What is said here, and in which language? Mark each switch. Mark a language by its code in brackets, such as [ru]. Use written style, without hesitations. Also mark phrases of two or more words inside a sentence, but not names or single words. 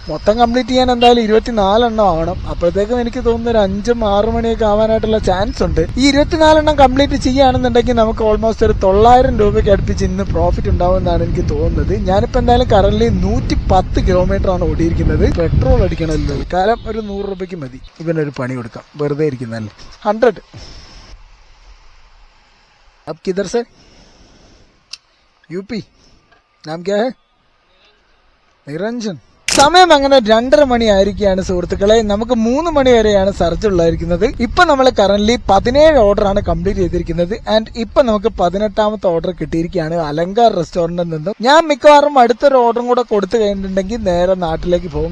[ml] മൊത്തം കംപ്ലീറ്റ് ചെയ്യാൻ എന്തായാലും 24 എണ്ണം ആവണം. അപ്പോഴത്തേക്കും എനിക്ക് തോന്നുന്നു ഒരു 5-6 മണിയൊക്കെ ആവാനായിട്ടുള്ള ചാൻസ് ഉണ്ട്. ഈ 24 എണ്ണം കംപ്ലീറ്റ് ചെയ്യുകയാണെന്നുണ്ടെങ്കിൽ നമുക്ക് ഓൾമോസ്റ്റ് ഒരു 900 രൂപയ്ക്ക് അടുപ്പിച്ച് ഇന്ന് പ്രോഫിറ്റ് ഉണ്ടാവുമെന്നാണ് എനിക്ക് തോന്നുന്നത്. ഞാനിപ്പോ എന്തായാലും കറന്റ് 110 കിലോമീറ്റർ ആണ് ഓടിയിരിക്കുന്നത്. പെട്രോൾ അടിക്കണമല്ലോ, കാലം ഒരു 100 രൂപയ്ക്ക് മതി. ഇവനൊരു പണി കൊടുക്കാം, വെറുതെ ഇരിക്കുന്നല്ലേ. [hi] 100 अब किधर से? यूपी. नाम क्या है? निरंजन. [ml] സമയം അങ്ങനെ 2:30 മണി ആയിരിക്കുകയാണ് സുഹൃത്തുക്കളെ. നമുക്ക് 3 മണി വരെയാണ് സർജ് ഉള്ളായിരിക്കുന്നത്. ഇപ്പൊ നമ്മൾ കറന്റ് 17 ഓർഡറാണ് കംപ്ലീറ്റ് ചെയ്തിരിക്കുന്നത്. ആൻഡ് ഇപ്പൊ നമുക്ക് 18ാമത്തെ ഓർഡർ കിട്ടിയിരിക്കുകയാണ് അലങ്കാർ റെസ്റ്റോറന്റിൽ നിന്നും. ഞാൻ മിക്കവാറും അടുത്തൊരു ഓർഡറും കൂടെ കൊടുത്തു കഴിഞ്ഞിട്ടുണ്ടെങ്കിൽ നേരെ നാട്ടിലേക്ക് പോകും.